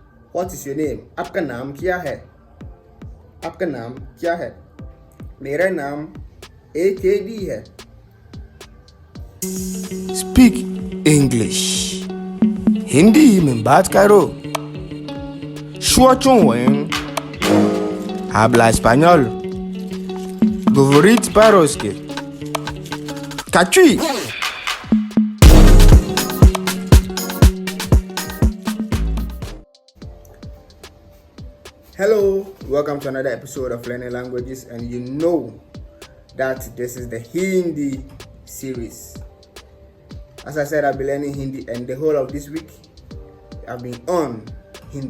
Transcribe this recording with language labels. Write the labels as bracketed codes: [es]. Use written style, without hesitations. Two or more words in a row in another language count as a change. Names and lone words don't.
[en] What is your name? [hi] आपका नाम क्या है? आपका नाम क्या है? मेरा नाम AKD है. [en] Speak English. [hi] Hindi में बात करो. [es] Habla español. [ru] Говорить по-русски. Качуй! [en] Hello, welcome to another episode of Learning Languages, and you know that this is the Hindi series. As I said, I've been learning Hindi, and the whole of this week I've been on Hindi.